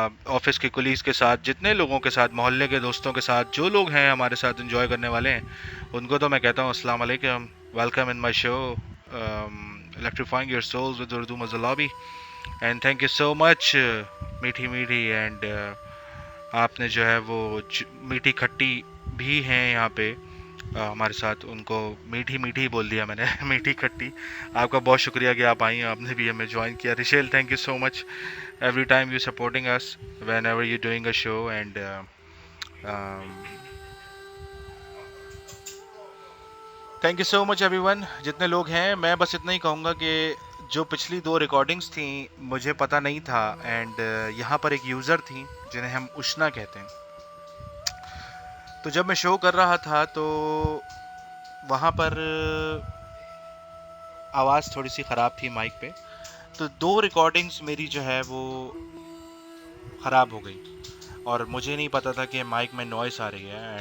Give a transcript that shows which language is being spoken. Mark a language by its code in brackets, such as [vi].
[hi] Office के colleagues के साथ, जितने लोगों के साथ, मोहल्ले के दोस्तों के साथ, जो लोग हैं हमारे साथ एंजॉय करने वाले हैं, उनको तो मैं कहता हूँ अस्सलाम वालेकुम, [en] welcome in my show electrifying your souls with [hi] Urdu मज़ल lobby. [en] and thank you so much [hi] मीठी मीठी एंड आपने जो है वो मीठी खट्टी भी हैं यहाँ पे हमारे साथ, उनको मीठी मीठी बोल दिया मैंने मीठी खट्टी। आपका बहुत शुक्रिया कि आप आई, आपने भी हमें ज्वाइन किया। [en] रिशेल thank you so much every time you supporting us whenever you're doing a show and um, thank you so much everyone [hi] जितने लोग हैं। मैं बस इतना ही कहूँगा कि जो पिछली दो रिकॉर्डिंग्स थी मुझे पता नहीं था एंड यहाँ पर एक यूज़र थी जिन्हें हम उष्णा कहते हैं। तो जब मैं शो कर रहा था तो वहाँ पर आवाज़ थोड़ी सी ख़राब थी माइक पे, तो दो रिकॉर्डिंग्स मेरी जो है वो ख़राब हो गई और मुझे नहीं पता था कि माइक में नॉइस आ रही है।